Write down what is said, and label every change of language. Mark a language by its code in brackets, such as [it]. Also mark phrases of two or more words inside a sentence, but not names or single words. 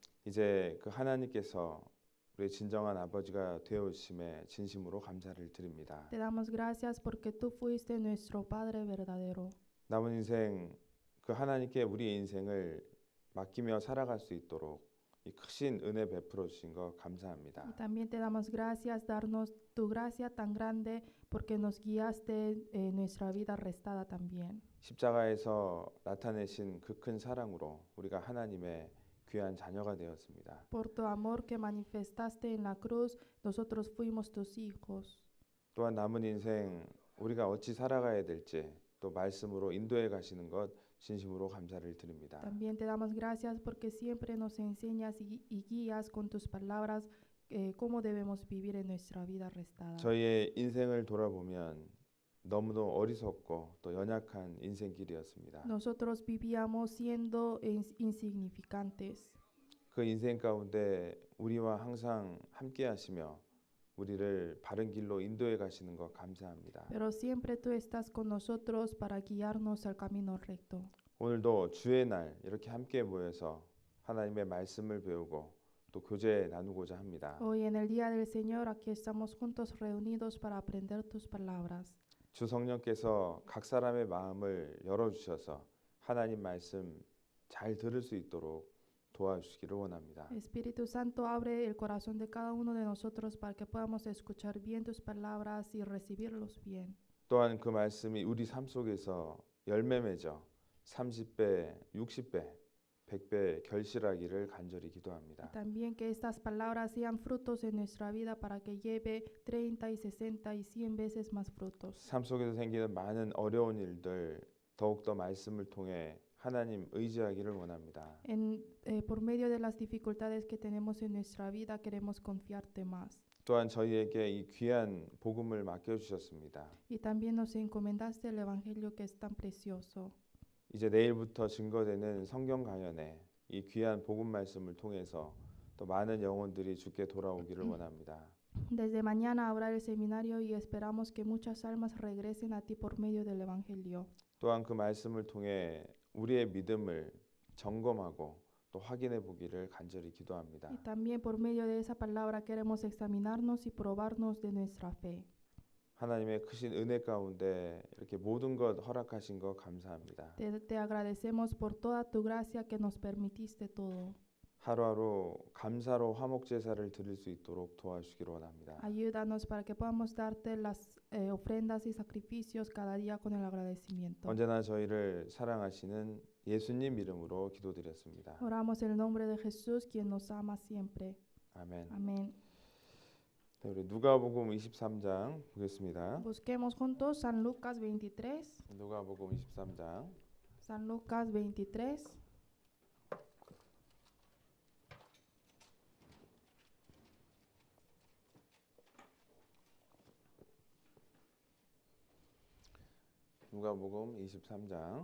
[ko] 이제 그 하나님께서 우리의 진정한 아버지가 되어주심에 진심으로 감사를 드립니다. [es] Te damos gracias porque tú fuiste nuestro Padre verdadero. [ko] 남은 인생 그 하나님께 우리의 인생을 맡기며 살아갈 수 있도록 이 크신 은혜 베풀어 주신 거 [es] Y [ko] 감사합니다. [es] también te damos gracias, darnos tu gracia tan grande porque nos guiaste en nuestra vida restada también. [ko] 십자가에서 나타내신 그 큰 사랑으로 우리가 하나님의 귀한 자녀가 되었습니다. [es] Por tu amor que manifestaste en la cruz, nosotros fuimos tus hijos. [ko] 또한 남은 인생 우리가 어찌 살아가야 될지 또 말씀으로 인도해 가시는 것 진심으로 감사를 드립니다. [es] También te damos gracias porque siempre nos enseñas y guías con tus palabras cómo debemos vivir en nuestra vida restada. [ko] 저희의 인생을 돌아보면 너무도 어리석고 또 연약한 인생길이었습니다. [es] Nosotros vivíamos siendo insignificantes. [ko] 그 인생 가운데 우리와 항상 함께 하시며 우리를 바른 길로 인도해 가시는 것 감사합니다. [es] Pero siempre tú estás con nosotros para guiarnos al camino recto. [ko] 오늘도 주의 날 이렇게 함께 모여서 하나님의 말씀을 배우고 또 교제 나누고자 합니다. [es] Hoy en el día del Señor aquí estamos juntos reunidos para aprender tus palabras. [ko] 주 성령께서 각 사람의 마음을 열어주셔서 하나님 말씀 잘 들을 수 있도록 도와주시기를 원합니다. [es] Espíritu Santo, abre el corazón de cada uno de nosotros para que podamos escuchar bien tus palabras y recibirlos bien. [ko] 또한 그 말씀이 우리 삶 속에서 열매 맺어 30배, 60배, 100배 결실하기를 간절히 기도합니다. [es] También que estas palabras sean frutos en nuestra vida para que lleve 30 y 60 y 100 veces más frutos. [ko] 삶 속에서 생기는 많은 어려운 일들 더욱더 말씀을 통해 하나님 의지하기를 원합니다. [es] Por medio de las dificultades que tenemos en nuestra vida, queremos confiarte más. [ko] 또한 저희에게 이 귀한 복음을 맡겨주셨습니다. [es] Y también nos encomendaste el Evangelio que es tan precioso. [ko] 이제 내일부터 증거되는 성경 강연에 이 귀한 복음 말씀을 통해서 또 많은 영혼들이 주께 돌아오기를 원합니다. [es] Desde mañana habrá el seminario y esperamos que muchas almas regresen a ti por medio del Evangelio. [ko] 또한 그 말씀을 통해 우리의 믿음을 점검하고 또 확인해 보기를 간절히 기도합니다. [es] Y también por medio de esa palabra queremos examinarnos y probarnos de nuestra fe. [ko] 하나님의 크신 은혜 가운데 이렇게 모든 것 허락하신 것 감사합니다. [es] Te agradecemos por toda tu gracia que nos permitiste todo. [ko] 하루하루 감사로 화목 제사를 드릴 수 있도록 도와주시기를 원합니다. [es] Ayúdanos para que podamos darte las ofrendas y sacrificios cada día con el agradecimiento. [ko] 언제나 저희를 사랑하시는 예수님 이름으로 기도드렸습니다. [es] Oramos en el nombre de Jesús, quien nos ama siempre. [ko] 아멘. [es] Amén. [ko] 네, 우리 누가복음 23장 보겠습니다. [es] Busquemos juntos San Lucas 23. [ko] 누가복음 23장 [es] San Lucas 23. [ko] 누가복음 23장